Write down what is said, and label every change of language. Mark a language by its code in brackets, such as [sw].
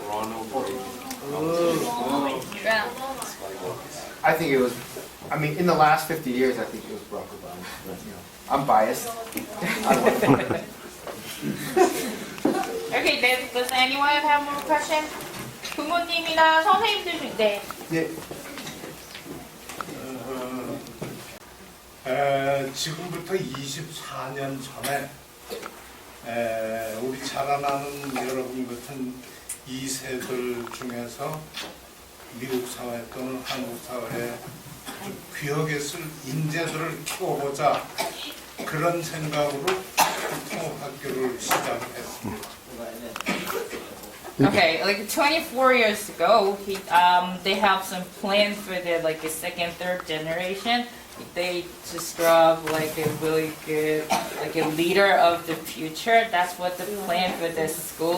[en] Trump. I think it was. I mean, in the last 50 years, I think it was Barack Obama. But, you know, I'm biased. Okay, does anyone have more question? [ko] 부모님이나 선생님들 중 네. 네. 지금부터 24년 전에 우리 자라나는 여러분 같은 2세들 중에서 미국 사회 또는 한국 사회에 귀하게 쓸 인재들을 키워보자 그런 생각으로 통합학교를 시작을 했습니다. [en] Okay, like 24 years ago, they have some plan for the like the second, third generation. They just grab like a really good, like a leader of the future. That's what the plan for this school.